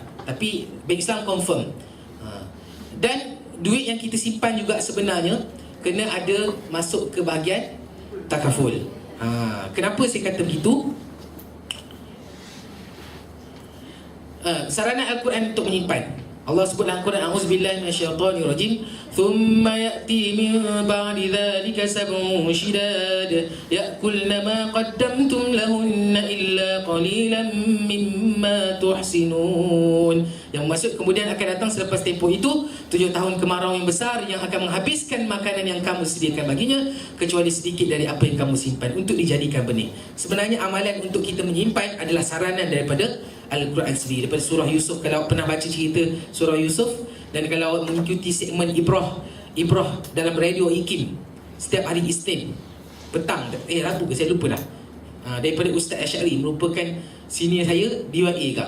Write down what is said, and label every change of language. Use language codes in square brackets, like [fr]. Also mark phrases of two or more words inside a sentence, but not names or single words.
[ms] Tapi bank Islam confirm. Dan duit yang kita simpan juga sebenarnya kena ada masuk ke bahagian takaful. Kenapa saya kata begitu? Sarana Al-Quran untuk menyimpan. Allah sebut dalam Quran, [ar] أعوذ بالله من الشيطان الرجيم ثم يأتي من بعد ذلك سبع شداد يأكلن ما قدمتم لهن إلا قليلا مما تحصنون. [ms] Yang maksud kemudian akan datang selepas tempoh itu 7 tahun kemarau yang besar yang akan menghabiskan makanan yang kamu sediakan baginya kecuali sedikit dari apa yang kamu simpan untuk dijadikan benih. Sebenarnya amalan untuk kita menyimpan adalah saranan daripada Al-Quran sendiri, daripada surah Yusuf. Kalau awak pernah baca cerita surah Yusuf dan kalau awak mengikuti segmen Ibrah dalam radio IKIM setiap hari Isnin petang, Rabu ke saya lupa dah, daripada Ustaz Asy'ari, merupakan senior saya di UIA kak.